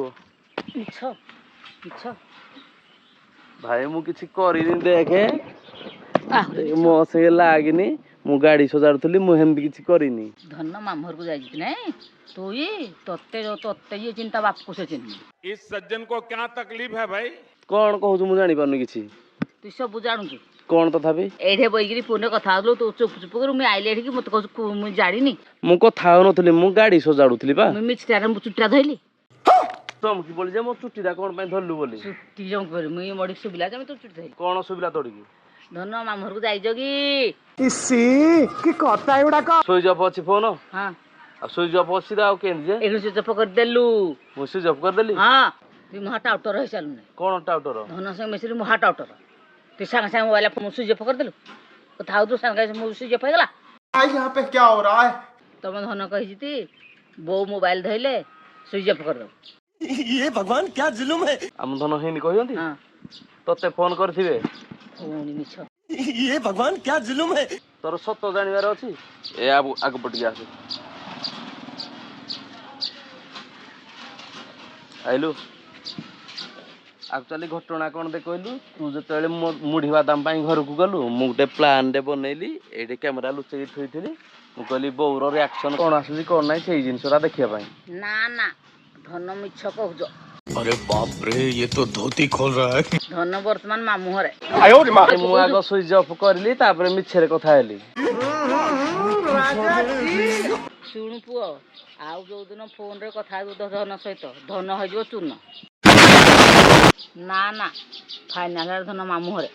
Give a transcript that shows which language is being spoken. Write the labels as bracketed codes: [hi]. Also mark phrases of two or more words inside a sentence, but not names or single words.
[or] ମିଛ ମିଛ ଭାଇ ମୁଁ କିଛି କରିନି ଦେଖେ ଆହୁରି ମିଛ। ମୋ ସେ ଲାଗିନି ମୁଁ ଗାଡି ସଜାଡୁଥିଲି ମୁଁ ହେମିତି କିଛି କରିନି ଧନ ମାମୁଁ ଘରକୁ ଯାଇଛି କି ନାଇଁ ତୁ ତତେ ତତେ ଇଏ ଚିନ୍ତା ବାପକୁ ସେ ଚିହ୍ନି [hi] इस सज्जन को क्या तकलीफ है भाई? [or] କଣ କହୁଛୁ ମୁଁ ଜାଣିପାରୁନି କିଛି ତୁ ସବୁ ଜାଣୁଛୁ କଣ ତଥାପି ଏଇଠି ବଇକିରି ଫୋନରେ କଥା ହଉଥିଲୁ ତୁ ଚୁପ ଚୁପ କରି ମୁଁ ଆଇଲି ଏଠିକି ମତେ କହୁଛୁ ମୁଁ ଜାଣିନି ମୁଁ କଥା ହଉନଥିଲି ମୁଁ ଗାଡି ସଜାଡୁଥିଲି ବା ମୁଁ ମିଛଟାରେ ମୁଁ ଚୁଟିଟା ଧଇଲି ଚମକି ପଡି ଯେ ମୋ ଚୁଟିଟା କଣ ପାଇଁ ଧରିଲୁ ବୋଲି ଚୁଟି ଜମକି ପରି ମୁଇଁ ମଡ଼ି ଶୁଭିଲା ଯେ ମୁଁ ତୋ ଚୁଟି ଧଇଲି କଣ ଶୁଭିଲା ତୋଡ଼ିକି ଧନ ମାମୁଁ ଘରକୁ ଯାଇଛ କି [en] switch off [or] ଅଛି ଫୋନ ହଁ ଆଉ [en] switch off [or] ଅଛି ତ ଆଉ କେମିତି ଯେ ଏଇଠି [en] switch off [or] କରିଦେଲୁ ମୁଁ [en] switch off [or] କରିଦେଲି ହଁ ତୁଇ ମହା ଟାଉଟର ହେଇସାରିଲୁନି କଣ ଟାଉଟର ଧନ ସାଙ୍ଗେ ମିଶିଲି ମହା ଟାଉଟର ତୁଇ ସାଙ୍ଗେ ସାଙ୍ଗେ ମୋବାଇଲ ମୁଁ [en] switch off [or] କରିଦେଲୁ କଥା ହଉ ତୁ ସାଙ୍ଗେ ସାଙ୍ଗେ ମୁଁ [en] switch off [or] ହେଇଗଲା [hi] यहाँ पे क्या हो रहा है [or] ତମ ଧନ କହିଛି ତି ବୋଉ ମୋବାଇଲ ଧଇଲେ [en] switch off [or] କରିଦେବୁ ଆମ ଧନ ହେଇନି କହିଛନ୍ତି ହଁ ତତେ ଫୋନ କରିଥିବେ ପୁଣି ମିଛ ତୋର ସତ ଜାଣିବାର ଅଛି ଏ ଆଗ ପଟିକି ଆସେ ଆଇଲୁ ଆକ୍ଚୁଆଲି ଘଟଣା କଣ ଦେ କହିଲୁ ତୁ ଯେତେବେଳେ ମୁଢି ବାଦାମ ପାଇଁ ଘରକୁ ଗଲୁ ମୁଁ ଗୋଟେ ପ୍ଲାନଟେ ବନେଇଲି ଏଇଠି କ୍ୟାମେରା ଲୁଚେଇକି ଥୋଇଥିଲି ମୁଁ କହିଲି ବୋଉର ରିଆକ୍ସନ କଣ ଆସୁଛି କଣ ନାହିଁ ସେଇ ଜିନିଷଟା ଦେଖିବା ପାଇଁ ନା ନା ଧନ ମିଛ କହୁଛ [hi] अरे बाप रे ये तो धोती खोल रहा है [or] ଧନ ବର୍ତ୍ତମାନ ମାମୁଁ ଘରେ ମୁଁ ଆଗ [en] switch off [or] କରିଲି ତାପରେ ମିଛରେ କଥା ହେଲି ଶୁଣୁ ପୁଅ ଆଉ ଯୋଉଦିନ ଫୋନରେ କଥା ହେବୁ ଧନ ସହିତ ଧନ ହେଇଯିବ ଚୂନ ନା ନା ଫାଇନାଲ ଧନ ମାମୁଁ ଘରେ